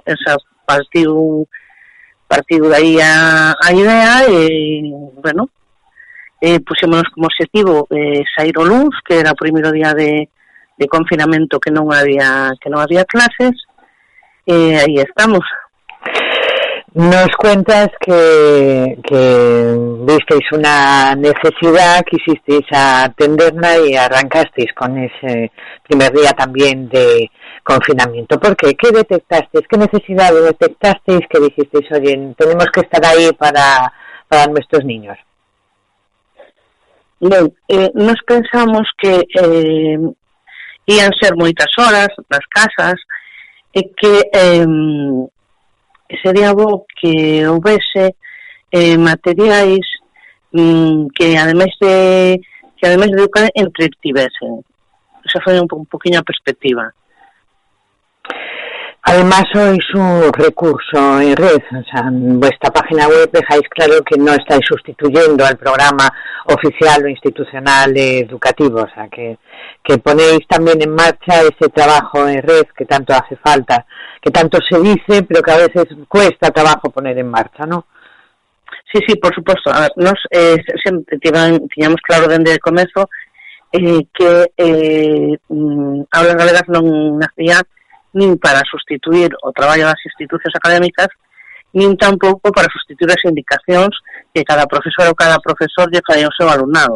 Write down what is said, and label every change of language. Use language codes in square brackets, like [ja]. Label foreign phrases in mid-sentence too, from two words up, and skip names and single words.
[gl] Esa partiu de aí a idea e, bueno, puxémonos como objetivo sair o luns, que era o primeiro día de confinamento que non había clases, e aí estamos. [es] Nos cuentas que visteis una necesidad, quisisteis atenderla y arrancasteis con ese primer día también de confinamiento. ¿Por qué? ¿Qué detectasteis? ¿Qué necesidad detectasteis que dijisteis, oye, tenemos que estar ahí para nuestros niños? [gl] Ben, nos pensamos que ían ser moitas horas nas casas e que sería bo que houvese materiais que ademais de educar entretivesen. Esa foi un poquinho a perspectiva. [es] Además sois un recurso en red, o sea, en vuestra página web dejáis claro que no estáis sustituyendo al programa oficial o institucional educativo, o sea, que ponéis también en marcha ese trabajo en red que tanto hace falta, que tanto se dice, pero que a veces cuesta trabajo poner en marcha, ¿no? [gl] Sí, por suposto. A ver, nos sempre tiñamos claro dende o comezo que Aulas Galegas non nacía nin para sustituir o traballo das institucións académicas, nin tampouco para sustituir as indicacións que cada profesor ou cada profesor lle fai ao seu alumnado.